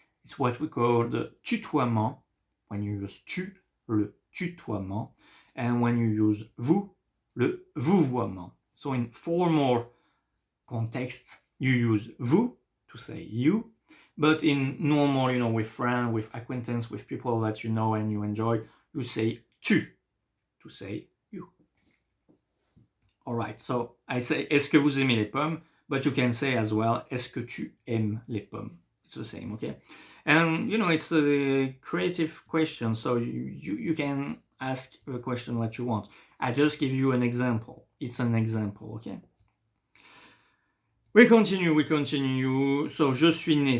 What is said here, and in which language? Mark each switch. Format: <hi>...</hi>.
<en>It's what we call the tutoiement. When you use tu, le tutoiement, and when you use vous, le vouvoiement. So in formal contexts, you use vous to say you, but in normal, with friends, with acquaintance, with people that you know and you enjoy, you say tu to say you. Alright, so I say,</en> <fr>est-ce que vous aimez les pommes?</fr> <en>But you can say as well,</en> <fr>est-ce que tu aimes les pommes?</fr> <en>It's the same, okay? And, it's a creative question, so you can ask the question that you want. I just give you an example. It's an example, okay? We continue. So,</en> <fr>je suis né.</fr>